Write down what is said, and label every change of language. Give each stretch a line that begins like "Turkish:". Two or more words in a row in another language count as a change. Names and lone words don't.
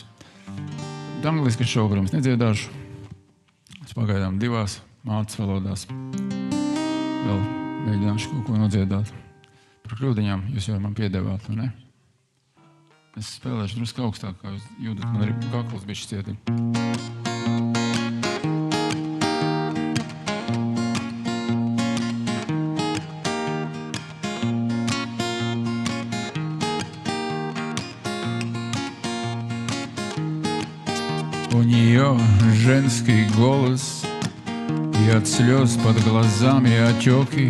Latvian: Angliski šovu, protams, nedziedāšu. Es pagaidām 2 mācas valodās. Vēl mēģināšu kaut ko nodziedāt. Par kļūdiņām jūs jau man piedevāt, vai ne? Es spēlēšu drusku augstāk, kā jūs jūtat. Man arī kakls bišķi cieti.
Russian: У нее женский голос, и от слез под глазами отеки.